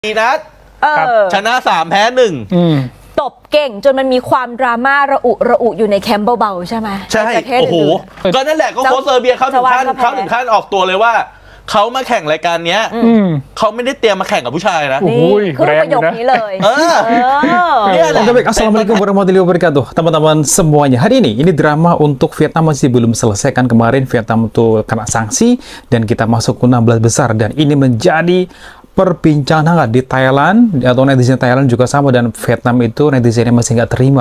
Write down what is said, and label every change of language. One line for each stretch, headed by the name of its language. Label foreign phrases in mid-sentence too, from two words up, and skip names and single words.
Thai: นัดชนะ3แพ้1 ตบเก่งจนมันมีความดราม่าระอุอยู่ในแคมป์เบาๆใช่ไหม ใช่โอ้โหก็นั่นแหละก็โค้ชเซอร์เบียเขาถึงขั้นออกตัวเลยว่าเขามาแข่งรายการเนี้ยเขาไม่ได้เตรียมมาแข่งกับผู้ชายนะ คือประโยคนี้เลย
Indonesian: Oke baik,
Arabic: السلام عليكم ورحمة الله وبركاته
Indonesian: teman-teman semuanya. Hari ini drama untuk Vietnam masih belum selesai kan. Kemarin Vietnam tuh kena sanksi dan kita masuk ke 16 besar dan ini menjadi perbincangan hangat di Thailand atau netizen Thailand juga sama, dan Vietnam itu netizennya masih nggak terima.